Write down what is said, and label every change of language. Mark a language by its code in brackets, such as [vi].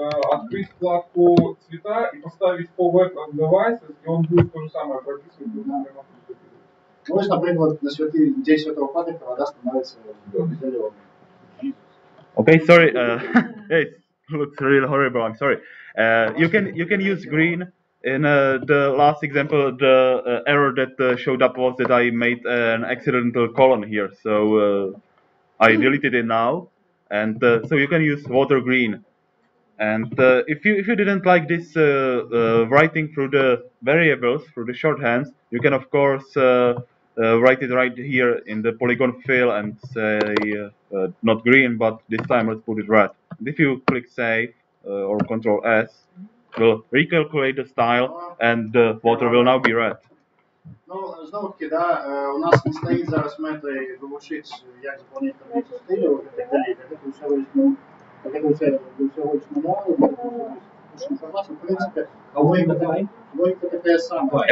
[ru] Открыть вкладку цвета и поставить по web devices, и он будет то же самое прописывать. Ну, например, на день Святого Патрика вода становится зеленой. [en] Okay, sorry. It looks really horrible. I'm sorry. You can use green. In the last example, the error that showed up was that I made an accidental colon here, so I deleted it now, and so you can use water green. And if you didn't like this writing through the variables, through the shorthands, you can of course write it right here in the polygon fill and say not green, but this time let's put it red. And if you click save or Control S, will recalculate the style, and the water will now be red. [uk] Ну, знову таки, да, у нас не стоїть зараз мети вивчити, як заповнити таблицю стилю і так далі. [ru] Как это всего лишь мануал, информация, в принципе, логика такая самая.